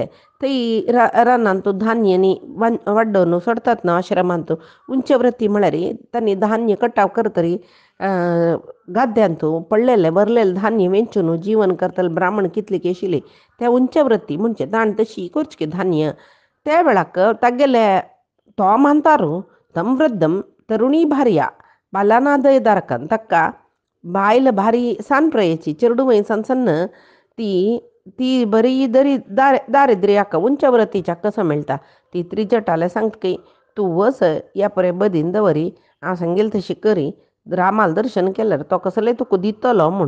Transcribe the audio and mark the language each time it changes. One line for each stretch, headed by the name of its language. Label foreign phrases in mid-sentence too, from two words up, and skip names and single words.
Konkani: थंय रानांतू धान्य न्ही वाड्डोवन सोडतात न्हू आश्रमांतू उंच वृत्ती म्हळ्यार तांणी धान्य कटाव करतरी गाद्यांतू पडलेले भरलेले धान्य वेंचून जीवन करतले ब्राह्मण कितले की आशिल्ले त्या उंच वृत्ती म्हणजे ताणें तशी करचें धान्य. त्या वेळाक तागेले तो मानतारू
Sanskrit: तम वृद्धम तरुणी भार्या बालानादय दारकन
Konkani: ताका बायल भारी सानप्रयेची चेडूवय सन्न ती बरी दारिद्र्याक उंच वृत्तीच्या कसं मेळटा ती त्रिजटाले सांगतकी तूं वस या परे बदीन दवरी हांव सांगेल तशी करी रामाल दर्शन केल्यार तो कसले तुका दितलो म्हूण.